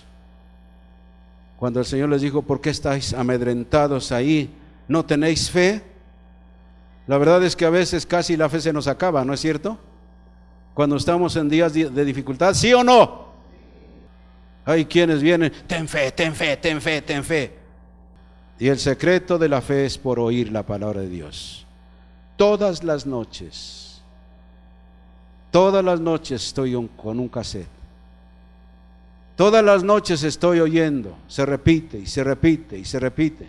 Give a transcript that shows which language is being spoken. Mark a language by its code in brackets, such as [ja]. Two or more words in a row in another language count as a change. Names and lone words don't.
[es] Cuando el Señor les dijo, ¿por qué estáis amedrentados ahí? ¿No tenéis fe? La verdad es que a veces casi la fe se nos acaba, ¿no es cierto? Cuando estamos en días de dificultad, ¿sí o no? Hay quienes vienen, ten fe, ten fe, ten fe, ten fe. Y el secreto de la fe es por oír la palabra de Dios. todas las noches. Todas las noches estoy con un cassette. Todas las noches estoy oyendo, se repite y se repite y se repite.